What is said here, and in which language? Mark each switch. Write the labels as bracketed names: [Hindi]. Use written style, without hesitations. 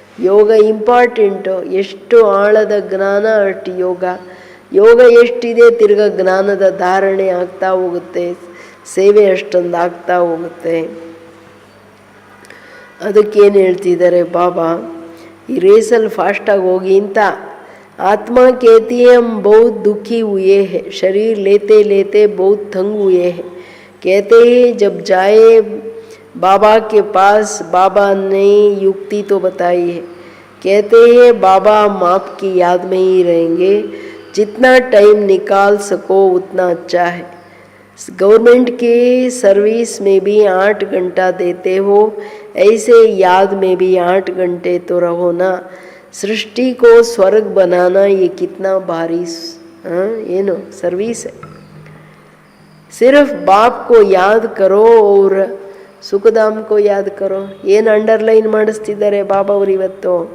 [Kannada] ಯೋಗ important. ಎಷ್ಟು ಆಳದ ಜ್ಞಾನ ಅಷ್ಟು ಯೋಗ. ಯೋಗ ಎಷ್ಟಿದೆ ತಿರ್ಗ ಜ್ಞಾನದ ಧಾರಣೆ ಆಗ್ತಾ ಹೋಗುತ್ತೆ, ಸೇವೆ ಅಷ್ಟೊಂದು ಆಗ್ತಾ ಹೋಗುತ್ತೆ. ಅದಕ್ಕೇನು ಹೇಳ್ತಿದ್ದಾರೆ ಬಾಬಾ, ಈ ರೇಸಲ್ಲಿ ಫಾಸ್ಟಾಗಿ ಹೋಗಿ ಅಂತ. [Hindi] ಆತ್ಮ कहती है हम बहुत दुखी हुए हैं, शरीर लेते लेते बहुत थंग हुए हैं. कहते हैं जब जाए बाबा के पास, बाबा ने युक्ति तो बताई है. कहते हैं बाबा हम आपकी याद में ही रहेंगे, जितना टाइम निकाल सको उतना अच्छा है. गवर्नमेंट के सर्विस में भी 8 घंटा देते हो, ऐसे याद में भी 8 घंटे तो रहो ना. सृष्टि को स्वर्ग बनाना ये कितना भारी ಏನು सर्विस है. सिर्फ बाप को याद करो और ಸುಖಧಾಮ್ ಕೋ ಯಾದ್ ಕರೋ. [Kannada] ಏನು ಅಂಡರ್ಲೈನ್ ಮಾಡಿಸ್ತಿದ್ದಾರೆ ಬಾಬಾ ಅವರು ಇವತ್ತು?